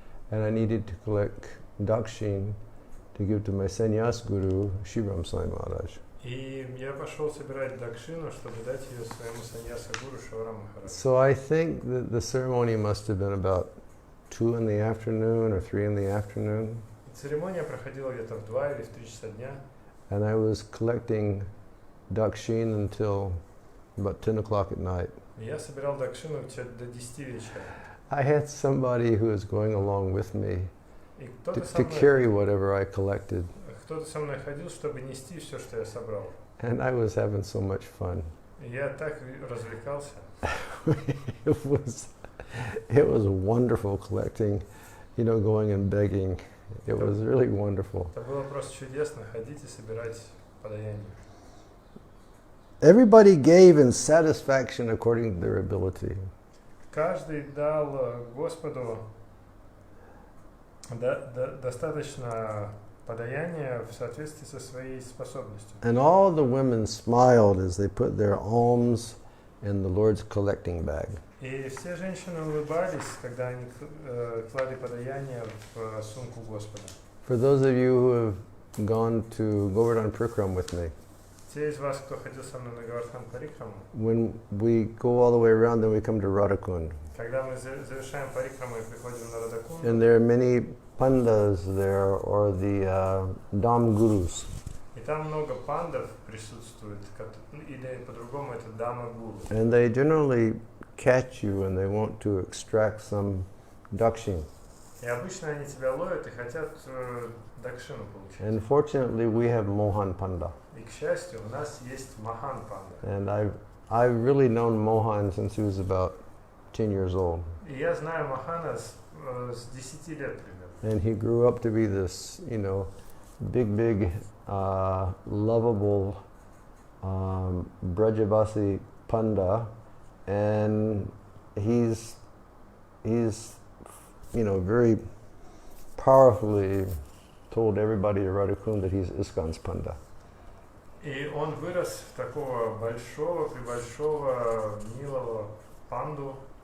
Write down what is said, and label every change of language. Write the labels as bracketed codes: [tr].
[en] And I needed to collect dakshin to give to my sannyas guru, Shriram Swami Maharaj. [ru] И я пошел собирать дакшину, чтобы дать ее своему саньяса-гуру Шаварам Махараджу. [en] So I think that the ceremony must have been about 2 in the afternoon or 3 in the afternoon. [ru] Церемония проходила где-то в 2 или в 3 часа дня. [en] And I was collecting dakshin until about 10 o'clock at night. [ru] Я собирал дакшину до 10 вечера. [en] I had somebody who was going along with me [ru] И [en] to carry whatever I collected. [ru] кто-то со мной ходил, чтобы нести все, что я собрал. [en] And I was having so much fun. [ru] И я так развлекался. [en] It was wonderful collecting, going and begging. It was really wonderful. [ru] Это было просто чудесно ходить и собирать подаяние. [en] Everybody gave in satisfaction according to their ability. [ru] Каждый дал Господу достаточно подаяния в соответствии со своей способностью. [en] And all the women smiled as they put their alms in the Lord's collecting bag. [ru] И все женщины улыбались, когда они клали подаяние в сумку Господа. [en] For those of you who have gone to Govardhan Parikram with me, [ru] Те из вас, кто ходил со мной на Говардхан Парикраму, [en] when we go all the way around, then we come to Radhakund. [ru] когда мы завершаем Парикраму и приходим на Радакунду, [en] And there are many pandas there, or the Dham gurus. [ru] и там много пандов присутствует, или по-другому это дама-гуру. [en] And they generally catch you and they want to extract some dakshin. [ru] И обычно они тебя ловят и хотят дакшину получить. [en] And fortunately, we have Mohan Panda. [ru] И, к счастью, у нас есть Махан Панда. [en] And I've really known Mohan since he was about 10 years old. [ru] И я знаю Махана с 10 лет примерно. [en] And he grew up to be this, big, lovable Brajavasi Panda. And he's very powerfully told everybody at Radhakund that he's ISKCON's Panda. [ru] И он вырос в такого прибольшого, милого панду,